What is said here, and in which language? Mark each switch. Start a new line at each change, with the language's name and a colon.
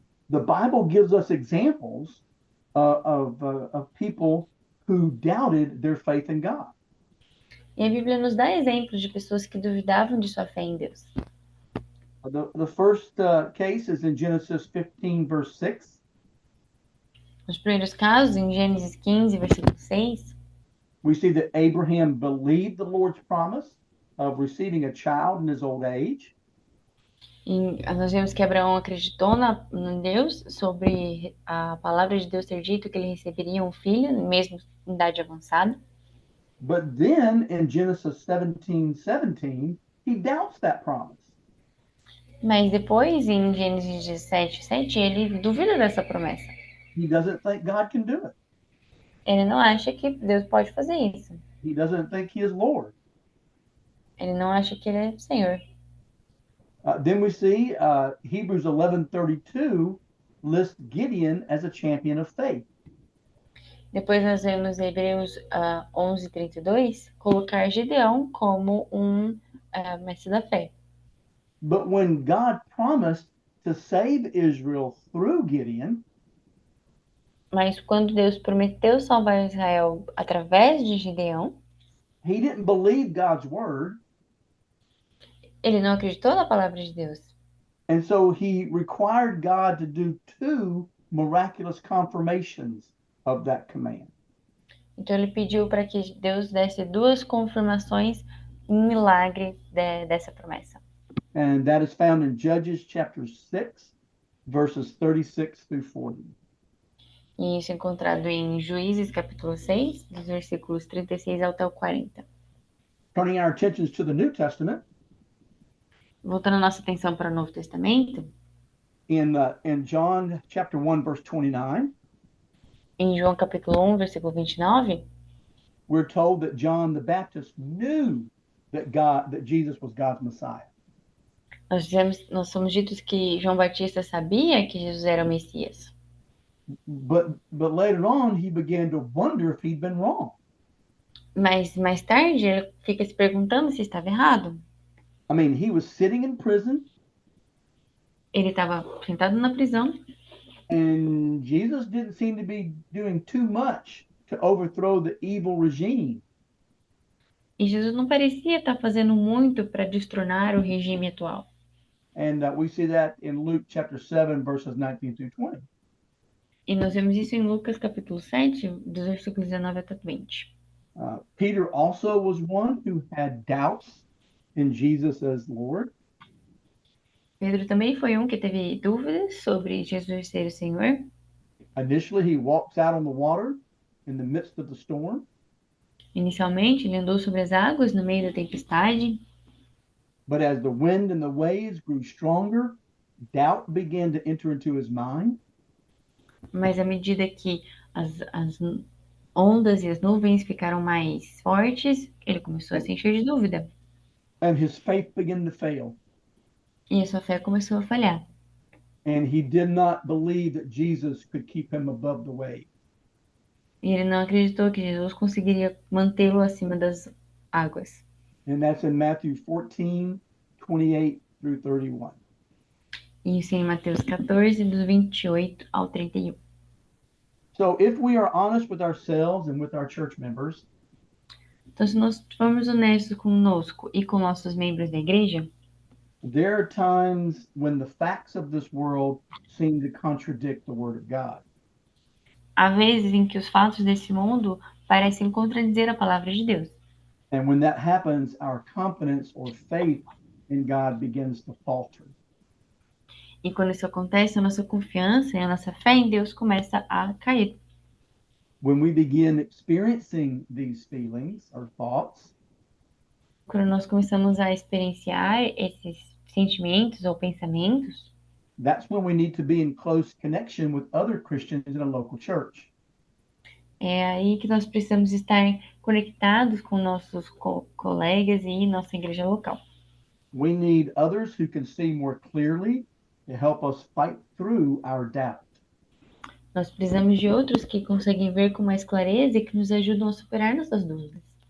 English: The Bible gives us examples of people who doubted their faith in God.
Portuguese: E a Bíblia nos dá exemplos de pessoas que duvidavam de sua fé em Deus.
English: The first case is in Genesis 15, verse 6.
Portuguese: Nos primeiros casos, em Gênesis 15, versículo 6,
English: We see that Abraham believed the Lord's promise of receiving a child in his old age.
Portuguese: e nós vemos que Abraão acreditou em Deus sobre a palavra de Deus ter dito que ele receberia um filho, mesmo em idade avançada.
English: But then in Genesis 17:17, he doubts that promise.
Portuguese: Mas depois, em Gênesis 17, 7, ele duvida dessa promessa.
English: He doesn't think God can do it.
Portuguese: Ele não acha que Deus pode fazer isso.
English: He doesn't think he is Lord.
Portuguese: Ele não acha que ele é Senhor.
English: Then we see Hebrews 11:32 lists Gideon as a champion of faith.
Portuguese: Depois nós vemos Hebreus 11:32 colocar Gideão como mestre da fé.
English: But when God promised to save Israel through Gideon,
Portuguese: Mas quando Deus prometeu salvar Israel através de Gideão,
English: he didn't believe God's word.
Portuguese: ele não acreditou na palavra de Deus.
English: And so he required God to do two miraculous confirmations of that command.
Portuguese: Então ele pediu para que Deus desse duas confirmações em milagre dessa promessa.
English: And that is found in Judges chapter 6, verses 36 through 40.
Portuguese: E isso é encontrado em Juízes capítulo 6, dos versículos 36 até o 40.
English: Turning our attentions to the New Testament,
Portuguese: Voltando a nossa atenção para o Novo Testamento,
English: in John chapter 1, verse 29,
Portuguese: em João capítulo 1, versículo 29,
English: we're told that John the Baptist knew that Jesus was God's Messiah.
Portuguese: nós somos ditos que João Batista sabia que Jesus era o Messias.
English: But later on, he began to wonder if he'd been wrong.
Portuguese: Mas mais tarde ele fica se perguntando se estava errado.
English: I mean, he was sitting in prison,
Portuguese: Ele estava sentado na prisão
English: and Jesus didn't seem to be doing too much to overthrow the evil regime.
Portuguese: e Jesus não parecia estar fazendo muito para destronar o regime atual.
English: And we see that in Luke chapter 7, verses 19 through 20.
Portuguese: E nós vemos isso em Lucas capítulo 7, dos versículos 19 até 20.
English: Peter also was one who had doubts in Jesus as Lord.
Portuguese: Pedro também foi um que teve dúvidas sobre Jesus ser o Senhor.
English: Initially, he walks out on the water in the midst of the storm.
Portuguese: Inicialmente, ele andou sobre as águas no meio da tempestade,
English: But as the wind and the waves grew stronger, doubt began to enter into his mind.
Portuguese: mas à medida que as ondas e as nuvens ficaram mais fortes, ele começou a se encher de dúvida.
English: And his faith began to fail.
Portuguese: E a sua fé começou a falhar.
English: And he did not believe that Jesus could keep him above the waves.
Portuguese: E ele não acreditou que Jesus conseguiria mantê-lo acima das águas.
English: And that's in Matthew 14, 28 through 31.
Portuguese: Isso em Mateus 14, dos 28 ao 31.
English: So if we are honest with ourselves and with our church members,
Portuguese: Então, se nós formos honestos conosco e com nossos membros da igreja,
English: there are times when the facts of this world seem to contradict the Word of God.
Portuguese: há vezes em que os fatos desse mundo parecem contradizer a palavra de Deus.
English: And when that happens, our confidence or faith in God begins to falter.
Portuguese: E quando isso acontece, a nossa confiança e a nossa fé em Deus começa a cair.
English: When we begin experiencing these feelings or thoughts,
Portuguese: Quando nós começamos a experienciar esses sentimentos ou pensamentos,
English: that's when we need to be in close connection with other Christians in a local church.
Portuguese: é aí que nós precisamos estar conectados com nossos colegas e nossa igreja local.
English: We need others who can see more clearly to help us fight through our doubt.
Portuguese: Nós precisamos de outros que conseguem ver com mais clareza e que nos ajudam a superar nossas dúvidas.